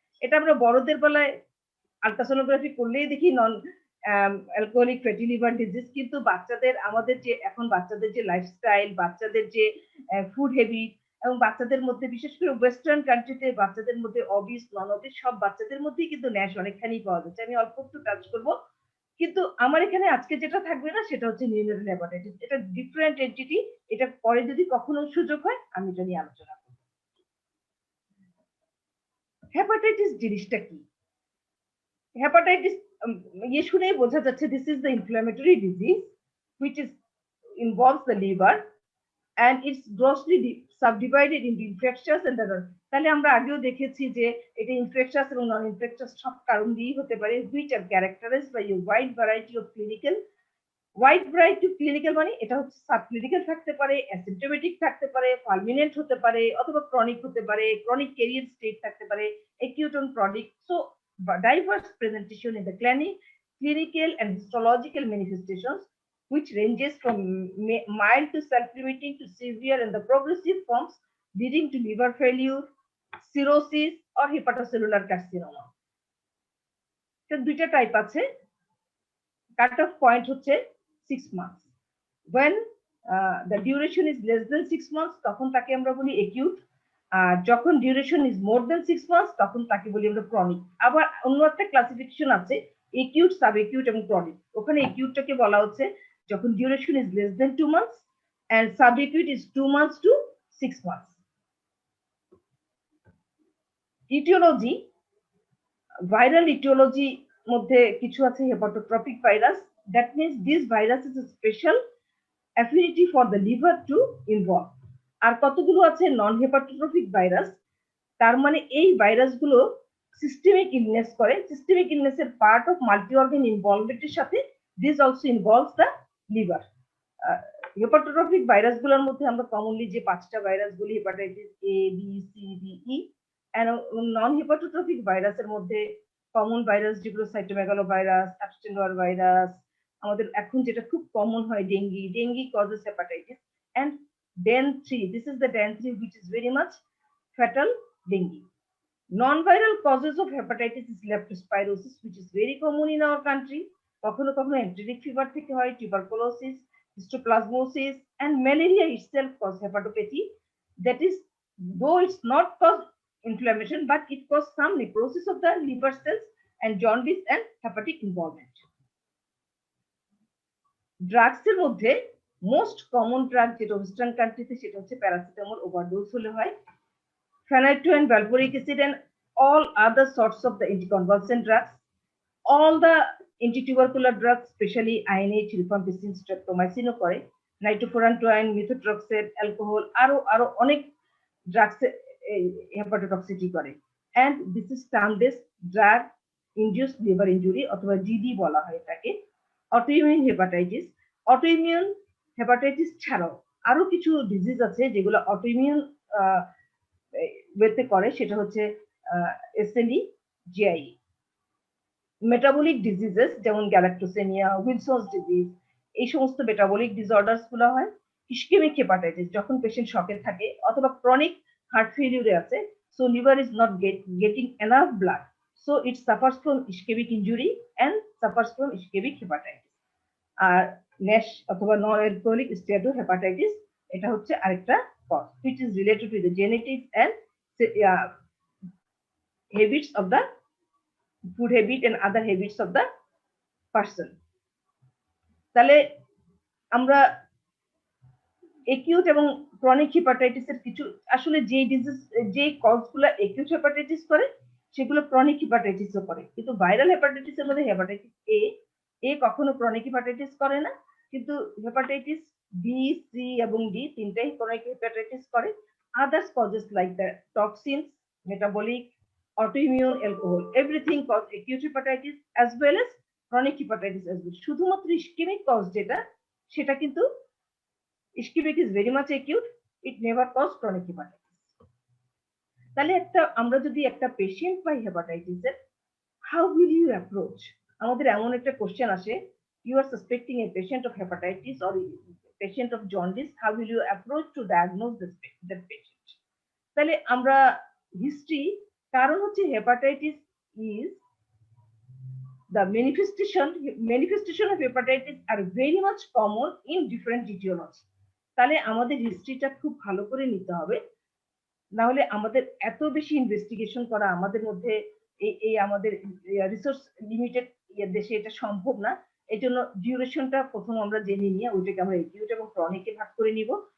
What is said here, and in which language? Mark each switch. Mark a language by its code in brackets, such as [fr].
[bn] এটা আমরা বড়দের বেলায় আলট্রাসোনোগ্রাফি করলেই দেখি non alcoholic fatty liver disease, কিন্তু আমাদের যে লাইফস্টাইল, বাচ্চাদের যে ফুড হ্যাবিট, এবং বাচ্চাদের মধ্যে বিশেষ করে ওয়েস্টার্ন কান্ট্রিতে বাচ্চাদের মধ্যে অবিস, নন অবিস সব বাচ্চাদের মধ্যেই কিন্তু ন্যাশ অনেকখানি পাওয়া যাচ্ছে। আমি অল্প একটু টাচ করবো, কিন্তু আমার এখানে আজকে যেটা থাকবে না সেটা হচ্ছে নিউনেটাল হেপাটাইটিস। এটা ডিফারেন্ট এন্টিটি, এটা পরে যদি কখনো সুযোগ হয় আমি এটা নিয়ে আলোচনা করব। হেপাটাইটিস জিনিসটা কি? হেপাটাইটিস ইয়ে শুনেই বোঝা যাচ্ছে [en] This is the inflammatory disease which is involves the liver and it's grossly subdivided into infectious and other. [bn] তাহলে আমরা আগেও দেখেছি যে এটা ইনফেকশাস এবং নন ইনফেকশাস সব কারণ দিয়েই হতে পারে, [en] which are characterized by a wide variety of clinical. [bn] Wide variety clinical মানে এটা হচ্ছে সাবক্লিনিক্যাল থাকতে পারে, অ্যাসিম্পটোমেটিক থাকতে পারে, ফালমিনেন্ট হতে পারে, অথবা ক্রনিক হতে পারে, ক্রনিক ক্যারিয়ার স্টেট থাকতে পারে, acute on chronic. [en] So diverse presentation in the clinical and histological manifestations which ranges from mild to self-limiting to severe and the progressive forms leading to liver failure, cirrhosis or hepatocellular carcinoma. [bn] তো দুইটা type আছে। [en] Cut off point হচ্ছে 6 months. When the duration is less than 6 months [bn] তখন তাকে আমরা বলি [en] acute, [bn] আর যখন [en] duration is more than 6 months [bn] তখন তাকে বলি আমরা [en] chronic। [bn] আবার অন্য একটা ক্লাসিফিকেশন আছে acute, subacute এবং chronic। ওখানে acute-টাকে বলা হচ্ছে যখন [en] duration is less than 2 months and subacute is 2 months to 6 months. Etiology, viral etiology [bn] মধ্যে কিছু আছে [en] Hepatotropic virus, that means this virus is a special affinity for the liver to involve। [bn] আর কতগুলো আছে নন হেপাটোট্রপিক ভাইরাস, তার মানে এই ভাইরাসগুলো সিস্টেমিক ইলনেস করে, systemic ইলনেসের part of multi organ ইনভলভমেন্টের সাথে [en] This also involves the liver. [bn] হেপাটোট্রপিক ভাইরাসগুলোর মধ্যে আমরা কমনলি যে 5টা ভাইরাস বলি hepatitis A B C D E, and নন হেপাটোট্রপিক ভাইরাসের মধ্যে কমন ভাইরাস যেগুলো সাইটোমেগালো ভাইরাস, অ্যাবস্টেন্ডার ভাইরাস, আমাদের এখন যেটা খুব কমন হয় dengue causes hepatitis, [en] and DEN 3, this is the DEN 3 which is very much fatal dengue. Non-viral causes of hepatitis is leptospirosis which is very common in our country, [bn] কখনো কখনো enteric fever থেকে হয়, [en] tuberculosis, histoplasmosis and malaria itself cause hepatopathy, that is though it's not cause inflammation but it cause some necrosis of the liver cells and jaundice and hepatic involvement. [bn] Drugs এর মধ্যে most common drug যেটা western কান্ট্রিতে সেটা হচ্ছে paracetamol overdose হলে হয়, [en] phenytoin, valproic acid and all other sorts of the anticonvulsant drugs, all the antitubercular drugs especially INH, rifampicin, streptomycin [bn] ও করে, [en] nitrofurantoin, methotrexate, alcohol, [bn] আরো অনেক ড্রাগস হেপাটোটক্সিটি করে, [en] and this is termed as drug induced liver injury [bn] অথবা GD বলা হয় এটাকে। Autoimmune hepatitis, autoimmune hepatitis ছাড়াও আরো কিছু ডিজিজ আছে যেগুলো অটোইমিউন ওয়েতে করে, সেটা হচ্ছে এসএলই, জিআই। মেটাবলিক ডিজিজেস যেমন গ্যালাক্টোসেমিয়া, উইলসনস ডিজিজ, এই সমস্ত মেটাবলিক ডিসঅর্ডারস গুলো হয়। [en] ischemic hepatitis [bn] যখন পেশেন্ট শকে থাকে অথবা ক্রনিক হার্ট ফেলিউরে আছে, [en] So liver is not getting enough blood, so it suffers from ischemic injury and suffers from ischemic hepatitis. [bn] আর Nash অথবা নন অ্যালকোহলিক স্টেটোহেপাটাইটিস এটা হচ্ছে আরেকটা cause [en] which is related to the genetics and habits of the food habit and other habits of the person. [bn] তাহলে আমরা acute এবং chronic হেপাটাইটিসের কিছু আসলে যে ডিজিজ যে কজগুলো একিউট হেপাটাইটিস করে সেগুলো ক্রনিক হেপাটাইটিসও করে, কিন্তু ভাইরাল হেপাটাইটিসের মধ্যে হেপাটাইটিস এ কখনো ক্রনিক হেপাটাইটিস করে না, কিন্তু হেপাটাইটিস বি, সি এবং ডি তিনটাই ক্রনিক হেপাটাইটিস করে। [en] Others causes like the toxins, metabolic, autoimmune, alcohol, everything cause acute hepatitis as well as chronic hepatitis as well. [bn] শুধুমাত্র ischemic cause যেটা সেটা কিন্তু [en] ischemic is very much acute, it never cause chronic hepatitis. [bn] তাহলে আমরা যদি একটা patient pi হেপাটাইটিসের, [en] how will you approach? [bn] আমাদের এমন একটা কোশ্চেন আসে, [en] you are suspecting a patient of hepatitis or patient of jaundice, how will you approach to diagnose that patient? [bn] তাহলে আমরা হিস্ট্রি, কারণ হচ্ছে [en] Hepatitis is the manifestation of hepatitis are very much common in different etiology. [bn] তাহলে আমাদের হিস্ট্রিটা খুব ভালো করে নিতে হবে, না হলে আমাদের এত বেশি ইনভেস্টিগেশন করা আমাদের মধ্যে এই আমাদের রিসোর্স লিমিটেড দেশে এটা সম্ভব না। এই জন্য ডিউরেশনটা প্রথম আমরা জেনে নিয়ে ওইটাকে আমরা একিউট এবং ক্রনিকে ভাগ করে নিব।